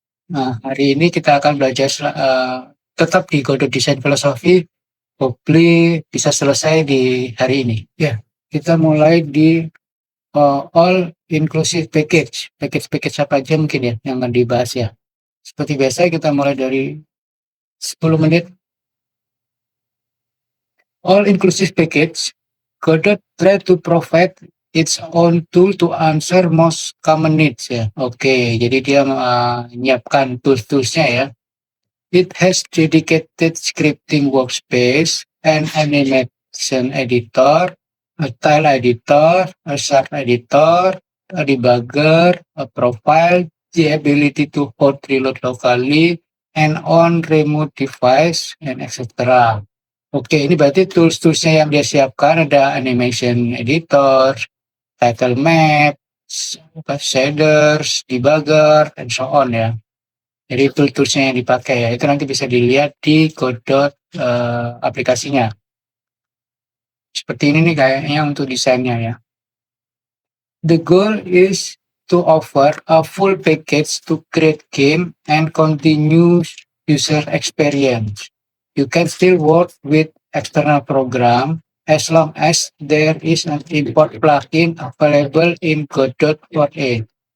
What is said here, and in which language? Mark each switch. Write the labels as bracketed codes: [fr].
[id] Nah, hari ini kita akan belajar tetap di Godot Design Philosophy. Hopefully bisa selesai di hari ini. Ya, kita mulai di All Inclusive Package. Package-package apa aja mungkin ya yang akan dibahas ya. Seperti biasa kita mulai dari 10 menit. [en] All Inclusive Package, Godot try to provide its own tool to answer most common needs ya. [id] Oke, jadi dia menyiapkan tools-toolsnya ya. [en] It has dedicated scripting workspace, an animation editor, a tile editor, a chart editor, a debugger, a profile, the ability to hold reload locally, and on remote device, and etc. [id] Oke, ini berarti tools-toolsnya yang dia siapkan ada animation editor, title map, shaders, debugger, [en] and so on [id] ya. Jadi tool-toolsnya yang dipakai ya, itu nanti bisa dilihat di Godot aplikasinya. Seperti ini nih kayaknya untuk desainnya ya. [en] The goal is to offer a full package to create game and continue user experience. You can still work with external program as long as there is an import plugin available in Godot for it.